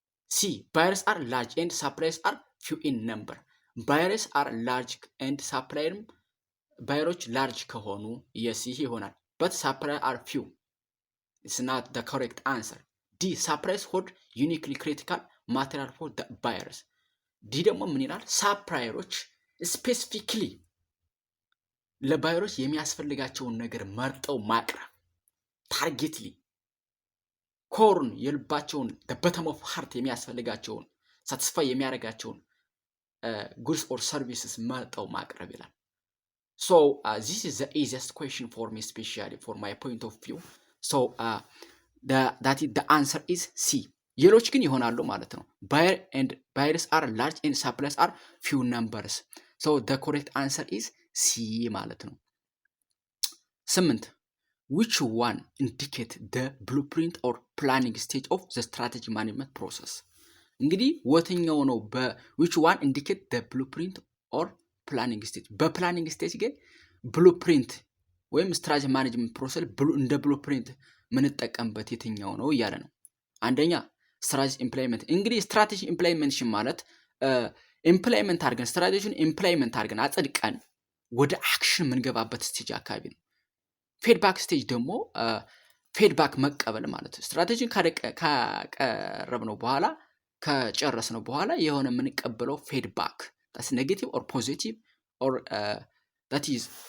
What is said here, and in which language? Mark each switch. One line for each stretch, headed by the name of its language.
English: ሲ ባየርስ አር ላርጅ ኤንድ ሰፕላይስ አር ፊው ኢን ነምበር። ባየርስ አር ላርጅ ኤንድ ሰፕላየርም
Amharic: ባየሮች ላርጅ ከሆኑ የስ ይህ ይሆናል።
English: በት ሰፕላይ አር ፊው it's not the correct answer። ዲ suppliers hold uniquely critical material for the buyers።
Amharic: ዲ ደግሞ ምን ይላል? ሳፕላየሮች ስፔሲፊክሊ ለባየሮች የሚያስፈልጋቸውን ነገር መርጠው ማቅረብ ታርጌትሊ ኮርን የልባቸውን the bottom of heart የሚያስፈልጋቸውን ሳቲስፋይ የሚያደርጋቸውን goods or services መርጠው ማቅረብ ይላል።
English: so this is the easiest question for me, especially for my point of view. so the answer is C።
Amharic: ሌሎች ግን ይሆናሉ ማለት ነው።
English: buyers are large and suppliers are few numbers። so the correct answer is C ማለት ነው። 8 which one indicate the blueprint or planning stage of the strategy management process።
Amharic: እንግዲህ ወትኛው ነው
English: which one indicate the blueprint or planning stage?
Amharic: በፕላኒንግ ስቴጅ ግን ብሉፕሪንት ወይም ስትራቴጂ ማኔጅመንት ፕሮሰስ እንደ ብሉፕሪንት ምንጠቀምበት የትኛው ነው እያለ ነው። አንደኛ ስትራቴጂ ኢምፕላይመንት። እንግዲህ ስትራቴጂ ኢምፕላይመንሽን ማለት ኢምፕላይመንት አድርገን ስትራቴጂን ኢምፕላይመንት አድርገን አጽድቀን ወደ አክሽን የምንገባበት ስቴጅ አካባቢ ነው። ፊድባክ ስቴጅ ደግሞ ፊድባክ መቀበል ማለት ነው። ስትራቴጂን ካቀረብነው በኋላ ከጨረስነው በኋላ የሆነ የምንቀበለው ፊድባክ
English: that's negative or positive or that is